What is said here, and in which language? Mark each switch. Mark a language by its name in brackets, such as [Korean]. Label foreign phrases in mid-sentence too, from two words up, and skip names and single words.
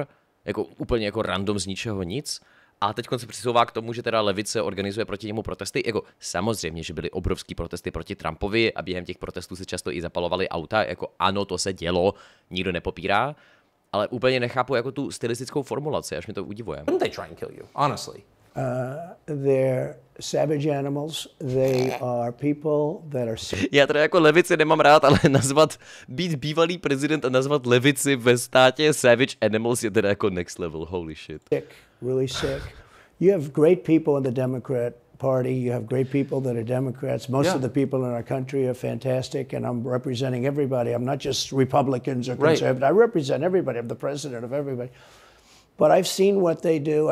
[Czech] Jako úplně jako random z ničeho nic. A teď se přisouvá k tomu, že teda levice organizuje proti němu protesty. Jako samozřejmě, že byly obrovský protesty proti Trumpovi a během těch protestů se často i zapalovaly auta. Jako ano, to se dělo, nikdo nepopírá. Ale úplně nechápu jako tu stylistickou formulaci, až mi to udivuje. [English] Wouldn't they try and kill you, honestly? They're savage animals. They are people that are sick. [Czech] Já teda jako levici nemám rád, ale být bývalý prezident a nazvat levici ve státě [English] savage animals [Czech] je teda jako [English] next level, holy shit. Sick, really sick. You have great people in the Democrat Party. You have great people that are Democrats. Most of the people in our country are fantastic, and I'm representing everybody. I'm not just Republicans or conservatives. Right. I represent everybody. I'm the president of everybody. But I've seen what they do.